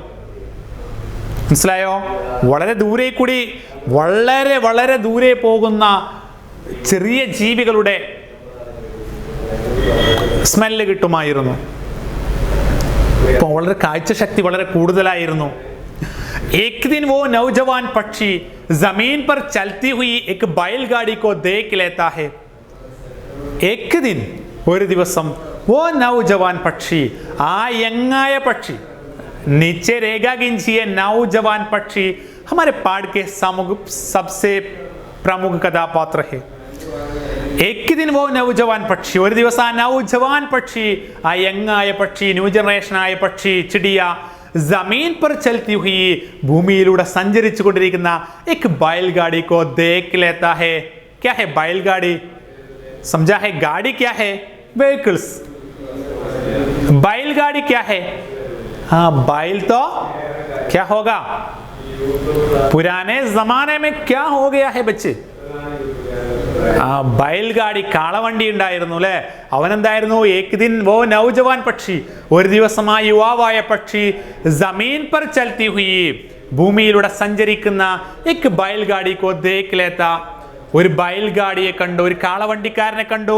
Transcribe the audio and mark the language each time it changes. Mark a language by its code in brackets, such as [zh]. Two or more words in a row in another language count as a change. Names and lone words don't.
[ml] മനസ്സിലായോ? വളരെ ദൂരെ കൂടി വളരെ വളരെ ദൂരെ പോകുന്ന ചെറിയ ജീവികളുടെ സ്മെല്ല് കിട്ടുമായിരുന്നു. വളരെ കാഴ്ചശക്തി വളരെ കൂടുതലായിരുന്നു. [hi] एक दिन वो नौजवान पक्षी जमीन पर चलती हुई एक बैलगाड़ी को देख लेता है. एक दिन, [ml] ഒരു ദിവസം, [hi] वो नौजवान पक्षी, [ml] ആ യങ്ങായ പക്ഷി, [hi] नीचे रेगा गिंचिए नौजवान पक्षी हमारे पाठ के सबसे प्रमुख कथापात्र है. एक दिन वो नौजवान [ml] പക്ഷി, ഒരു ദിവസം ആ നൗജവാൻ പക്ഷി, ആ യങ്ങായ പക്ഷി, [en] new generation [ml] ആയ പക്ഷി, ചിടിയ, [hi] जमीन पर चलती हुई, [ml] ഭൂമിയിലൂടെ സഞ്ചരിച്ചു കൊണ്ടിരിക്കുന്ന [hi] एक बैलगाड़ी को देख लेता है. क्या है बैलगाड़ी? समझा है? गाड़ी क्या है? व्हीकल्स. बैलगाड़ी क्या है? हाँ, बैल तो क्या होगा? पुराने जमाने में क्या हो गया है बच्चे? [ml] ബയൽഗാടി കാളവണ്ടി ഉണ്ടായിരുന്നു അല്ലെ. അവനെന്തായിരുന്നു? [hi] एक दिन वो नौजवान पक्षी, [ml] ഒരു ദിവസം ആ യുവാവായ പക്ഷി [hi] ज़मीन पर चलती हुई, [ml] ഭൂമിയിലൂടെ സഞ്ചരിക്കുന്ന [hi] एक बैलगाड़ी को देख लेता, [ml] ഒരു ബയൽഗാടിയെ കണ്ടു, ഒരു കാളവണ്ടിക്കാരനെ കണ്ടു.